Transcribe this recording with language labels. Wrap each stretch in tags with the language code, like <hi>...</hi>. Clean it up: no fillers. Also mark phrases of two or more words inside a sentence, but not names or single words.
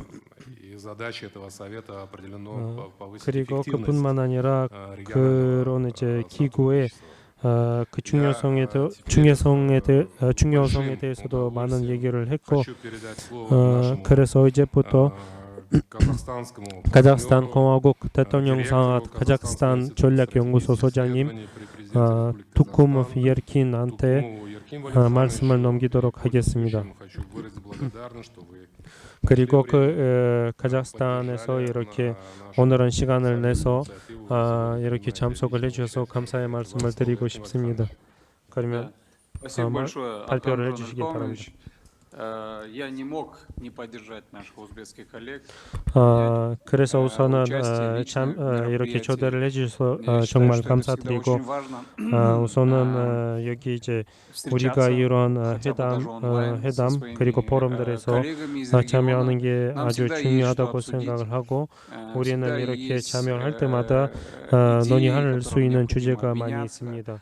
<ko>그리고 그뿐만 아니라 그런 이제 기구의 그 중요성에 대해서도 많은 얘기를 했고, 그래서 이제부터 카자흐스탄 공화국 대통령상 카자흐스탄 전략연구소 소장님 투쿰 예르킨한테 말씀을 넘기도록 하겠습니다. 그리고 그 카자흐스탄에서 이렇게 오늘은 시간을 내서 이렇게 참석을 해주셔서 감사의 말씀을 드리고 싶습니다. 그러면 발표를 해주시기 바랍니다.</ko> <ru>Я не мог не поддержать наших узбекских коллег.</ru> <ko>그래서 우선은 이렇게 초대를 해주셔서 정말 감사드리고, 우선은 여기 이제 우리가 이런 회담 그리고 포럼들에서 참여하는 게 아주 중요하다고 생각을 하고, 우리는 이렇게 참여할 때마다 논의할 수 있는 주제가 많이 있습니다.</ko>